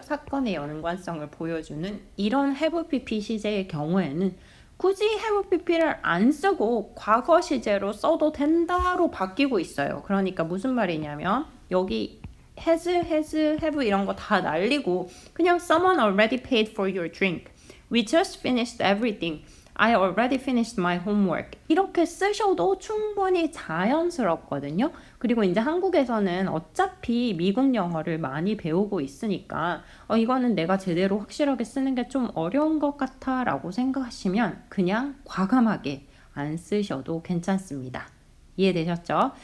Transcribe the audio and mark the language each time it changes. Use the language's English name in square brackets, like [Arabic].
[Korean] 사건의 연관성을 보여주는 이런 have pp 시제의 경우에는 굳이 have pp를 안 쓰고 과거 시제로 써도 된다로 바뀌고 있어요. 그러니까 무슨 말이냐면 여기 has, have 이런 거 다 날리고 그냥 [English] someone already paid for your drink. We just finished everything. I already finished my homework. [Korean] 이렇게 쓰셔도 충분히 자연스럽거든요. 그리고 이제 한국에서는 어차피 미국 영어를 많이 배우고 있으니까 이거는 내가 제대로 확실하게 쓰는 게 좀 어려운 것 같아 라고 생각하시면 그냥 과감하게 안 쓰셔도 괜찮습니다. 이해되셨죠?